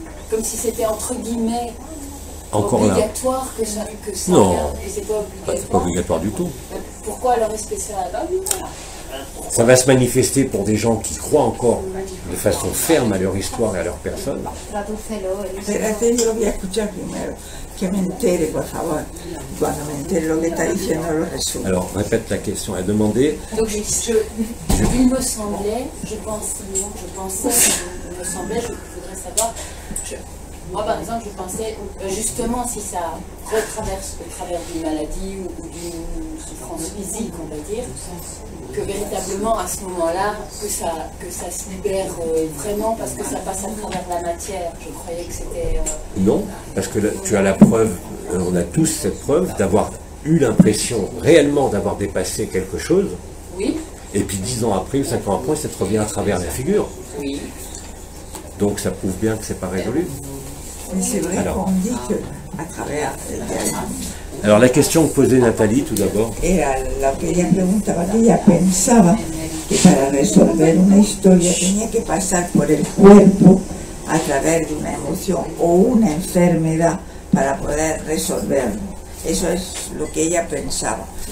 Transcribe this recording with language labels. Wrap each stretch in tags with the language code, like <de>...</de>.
<fr>Comme si c'était entre guillemets Encore là. obligatoire que ça... Non. Et c'est pas C'est pas obligatoire. obligatoire du tout. Pourquoi alors est-ce que ça... Ça va se manifester pour des gens qui croient encore de façon ferme à leur histoire et à leur personne.</fr> <es>Tradúcelo, Espérate, yo lo voy a escuchar primero. Que me entere, por favor. Y cuando me entere lo que está diciendo, lo resumo.</es> <fr>Alors, répète la question. Elle demandait, Donc il me semblait, je pensais, il me semblait, je voudrais savoir, moi par exemple je pensais justement si ça retraverse au travers d'une maladie ou d'une souffrance physique, on va dire, que véritablement à ce moment-là, que ça se libère vraiment parce que ça passe à travers la matière. Je croyais que c'était... non, parce que là, tu as la preuve, on a tous cette preuve d'avoir eu l'impression réellement d'avoir dépassé quelque chose, Oui, et puis 10 ans après ou 5 ans après, ça te revient à travers la figure. oui. Donc ça prouve bien que c'est pas résolu. Mais c'est vrai Alors. qu'on dit que</fr> <es>a través</es> <fr>Alors la question que posait Nathalie tout d'abord,</fr> <es>era lo que ella preguntaba, que ella pensaba que para resolver una historia tenía que pasar por el cuerpo a través de una emoción o una enfermedad para poder resolverlo. Eso es lo que ella pensaba.</es>